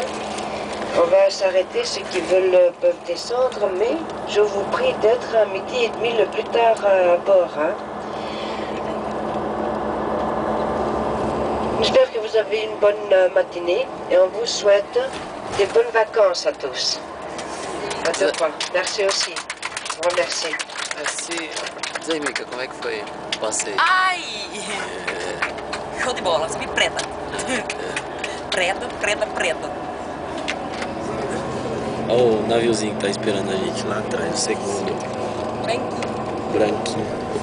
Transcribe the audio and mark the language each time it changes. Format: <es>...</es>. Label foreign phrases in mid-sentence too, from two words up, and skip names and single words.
<fr>On va s'arrêter, ceux qui veulent peuvent descendre, mais je vous prie d'être à 12h30 le plus tard à bord. Hein. J'espère que vous avez une bonne matinée et on vous souhaite de bonnes vacances à tous. À deux fois. Merci aussi. Je vous remercie. Merci.</fr> <pt>Diz aí, Mica, como é que foi o passeio? Ai! Show de bola, subi preta. Preta, preta, preta. Olha o naviozinho que tá esperando a gente lá atrás, o segundo. Branquinho. Branquinho.</pt>